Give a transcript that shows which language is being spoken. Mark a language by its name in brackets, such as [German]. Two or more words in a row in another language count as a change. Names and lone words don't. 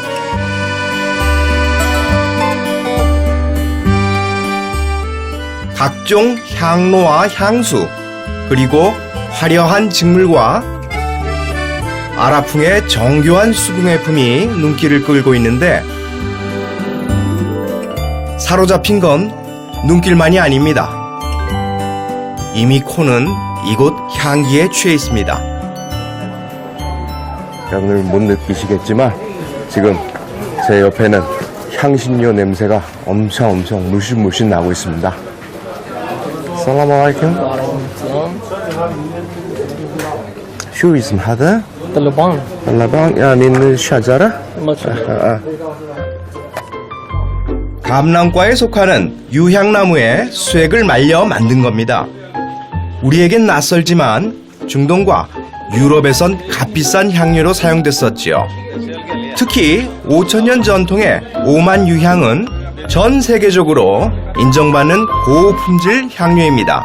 [Korean] 각종 향로와 향수, 그리고 화려한 직물과 아랍풍의 정교한 수궁예품이 눈길을 끌고 있는데 사로잡힌 건 눈길만이 아닙니다. 이미 코는 이곳 향기에 취해 있습니다. 여러분들 못 느끼시겠지만 지금 제 옆에는 향신료 냄새가 엄청 물씬 나고 있습니다. [Arabic] السلام عليكم. شو اسم هذا؟ طلبان. طلبان من الشجرة؟ [Korean] 감람과에 속하는 유향나무에 쇠액을 말려 만든 겁니다. 우리에겐 낯설지만 중동과 유럽에선 값비싼 향료로 사용됐었지요. 특히 5,000년 전통의 오만 유향은 전 세계적으로 인정받는 고품질 향료입니다.